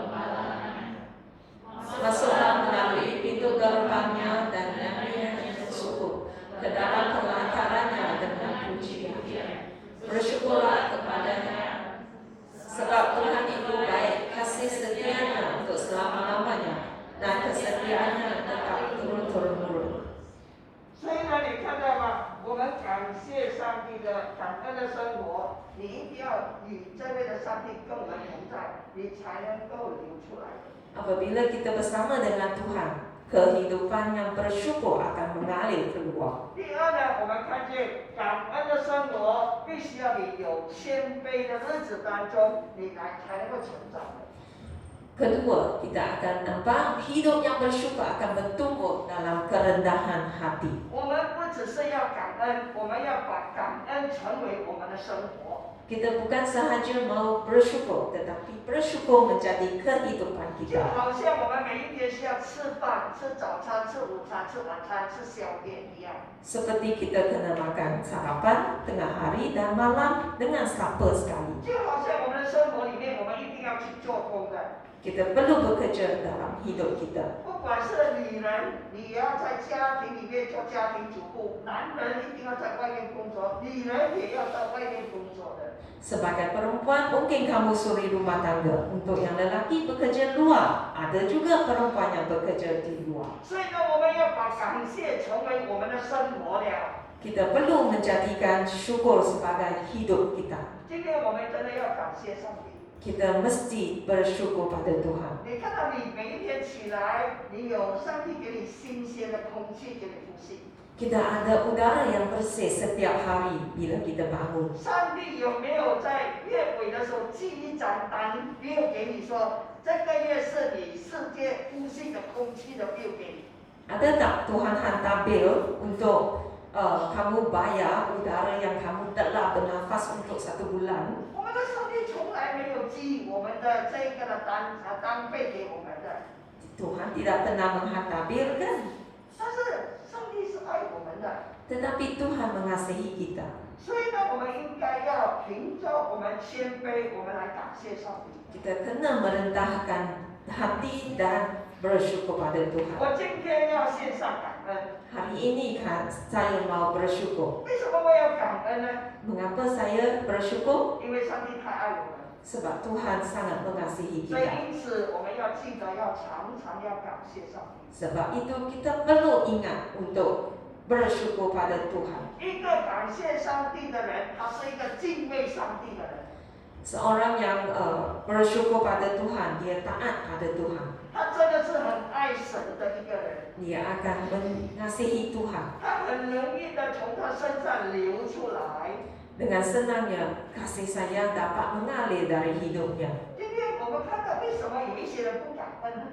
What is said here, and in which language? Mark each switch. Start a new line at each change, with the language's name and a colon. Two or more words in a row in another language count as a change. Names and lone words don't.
Malay: Masuklah melalui pintu gerbangnya dan nyanyian syukur ke dalam pelatarannya dengan puji-pujian. Bersyukurlah kepadanya, sebab Tuhan itu baik, kasih setianya untuk selama-lamanya, dan kesetiaannya tetap turun-turun.
Chinese: 所以呢，你看到吗？我们感谢上帝的感恩的生活，你一定要与这位的上帝跟我们同在，你才能够流出来。
Malay: Apabila kita bersama dengan Tuhan, kehidupan yang bersyukur akan mengalir keluar.
Chinese: 第二呢，我们看见感恩的生活，必须要你有谦卑的日子当中，你才能够成长的。
Malay: Kedua, kita akan nampak hidup yang bersyukur akan bertumbuh dalam kerendahan hati.
Chinese: 我们不只是要感恩，我们要把感恩成为我们的生活。
Malay: Kita bukan sahaja mau bersyukur, tetapi bersyukur menjadi kehidupan
Chinese: 就
Malay: kita.
Chinese: 好像我们每一天需要吃饭、吃早餐、吃午餐、吃晚餐、吃宵夜一样。
Malay: Seperti kita kena makan sarapan, tengah hari dan malam dengan supper sekali.
Chinese: 就好像我们的生活里面，我们一定要去做工的。
Malay: Kita perlu bekerja dalam hidup kita.
Chinese: 不管是女人，你要在家庭里面做家庭主妇；男人一定要在外面工作，女人也要在外面工作的。
Malay: Sebagai perempuan, mungkin kamu suri rumah tangga. Untuk yang lelaki bekerja luar. Ada juga perempuan yang bekerja di luar.
Chinese: 所以呢，我们要把感谢成为我们的生活了。
Malay: Kita perlu menjadikan syukur sebagai hidup kita.
Chinese: 今天我们真的要感谢上帝。
Malay: Kita mesti bersyukur pada Tuhan.
Chinese: 你看到你每一天起来，你有上帝给你新鲜的空气，给你呼吸。
Malay: Kita ada udara yang bersih setiap hari bila kita bangun.
Chinese: 上帝有没有在月尾的时候寄一张单 bill 给你说，这个月是你世界呼吸的空气的 bill 给你？
Malay: Ada tak Tuhan hantar bil untuk kamu bayar udara yang kamu telah bernafas untuk 1 bulan?
Chinese: 我们的上帝从来没有寄我们的这个的单费给我们的，
Malay: Tuhan tidak pernah menghantar bil kan?
Chinese: 但是上帝是爱我们的，
Malay: Tetapi Tuhan mengasihi kita.
Chinese: 所以呢，我们应该要凭着我们谦卑，我们来感谢上帝。
Malay: Kita kena merendahkan hati dan bersyukur pada Tuhan.
Chinese: 我今天要献上感恩，
Malay: Hari ini kan saya mau bersyukur.
Chinese: 为什么我要感恩呢？
Malay: Mengapa saya bersyukur?
Chinese: 因为上帝太爱我们。
Malay: Sebab Tuhan sangat mengasihi
Chinese: 所以
Malay: kita.
Chinese: 因此，我们要记得要常常要感谢上帝。
Malay: Sebab itu kita perlu ingat untuk bersyukur pada Tuhan.
Chinese: 一个感谢上帝的人，他是一个敬畏上帝的人，
Malay: Seorang yang bersyukur pada Tuhan, dia taat pada Tuhan.
Chinese: 他真的是很爱神的一个人，
Malay: Dia akan mengasihi Tuhan.
Chinese: 他很容易的从他身上流出来。
Malay: Dengan senangnya kasih sayang dapat mengalir dari hidupnya.
Chinese: 今天我们看到为什么有一些人不感恩呢？